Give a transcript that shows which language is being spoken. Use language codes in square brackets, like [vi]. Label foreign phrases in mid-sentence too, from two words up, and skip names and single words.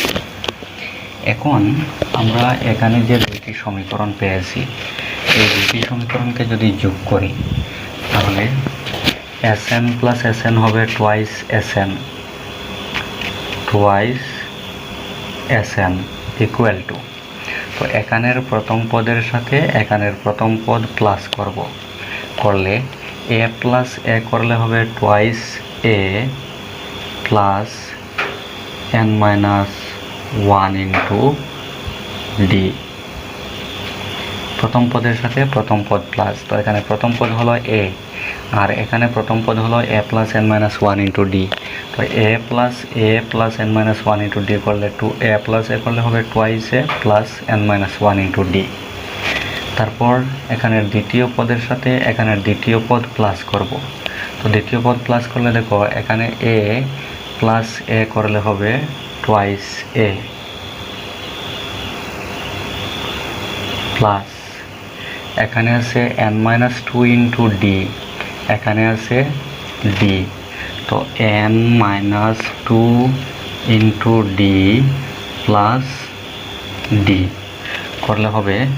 [bn] এখন আমরা এখানে যে দুইটি সমীকরণ পেয়েছি, এই দুইটি সমীকরণকে যদি যোগ করি তাহলে Sn plus Sn হবে twice [en] Sn equal to, [bn] তো এখানের প্রথম পদের সাথে এখানের প্রথম পদ প্লাস করলে [en] a plus a [bn] করলে হবে [en] twice a plus n minus 1 into d। [bn] প্রথম পদের সাথে প্রথম পদ প্লাস, তো এখানে প্রথম পদ হলো a আর এখানে প্রথম পদ হলো [en] a plus n minus 1 into d। তো a plus n minus 1 into d করলে 2a plus a [bn] করলে হবে [en] twice a plus n minus 1 into d। [bn] তারপর এখানের দ্বিতীয় পদের সাথে এখানের দ্বিতীয় পদ প্লাস করব, তো দ্বিতীয় পদ প্লাস করলে দেখো এখানে [en] a plus a [bn] করলে হবে [en] twice a [bn] প্লাস, এখানে আছে [en] n minus 2 into d, [bn] এখানে আছে [en] d, তো n minus 2 into d plus d [bn] করলে হবে